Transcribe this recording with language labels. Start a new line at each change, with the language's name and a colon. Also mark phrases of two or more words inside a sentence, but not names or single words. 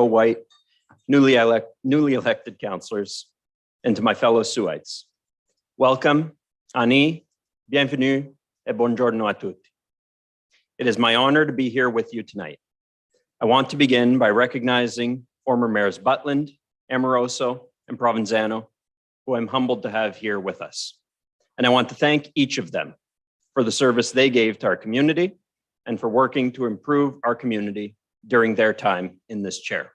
English: White, newly elected councillors, and to my fellow Suites. Welcome,
Italian: Ani,
French: bienvenue, et
Italian: buongiorno a tutti.
English: It is my honor to be here with you tonight. I want to begin by recognizing former Mayors Butland, Amoroso, and Provenzano, who I'm humbled to have here with us. And I want to thank each of them for the service they gave to our community and for working to improve our community during their time in this chair.